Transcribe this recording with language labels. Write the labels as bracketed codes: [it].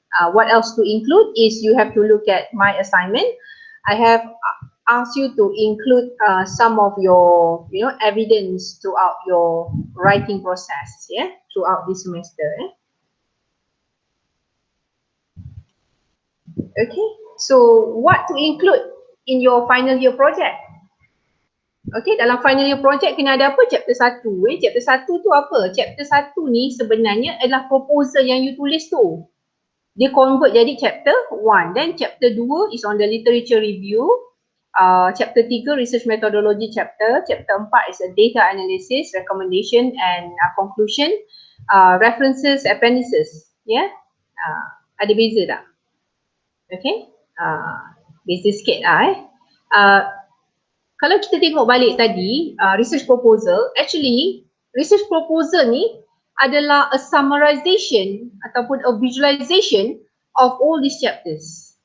[en] What else to include is you have to look at my assignment. I have asked you to include some of your, you know, evidence throughout your writing process throughout this semester Okay, so what to include in your final year project? [ms] Okay, dalam final year project kena ada apa? Chapter 1 chapter 1 tu apa? Chapter 1 ni sebenarnya adalah proposal yang you tulis tu. Dia convert jadi chapter 1. [en] Then chapter 2 is on the literature review. Chapter 3 research methodology chapter. Chapter 4 is a data analysis, recommendation and conclusion. References, appendices. [ms] Ada beza tak? Okay, beza sikit lah kalau kita tengok balik tadi, research proposal, actually research proposal ni adalah a summarization ataupun [en] a visualization of all these chapters.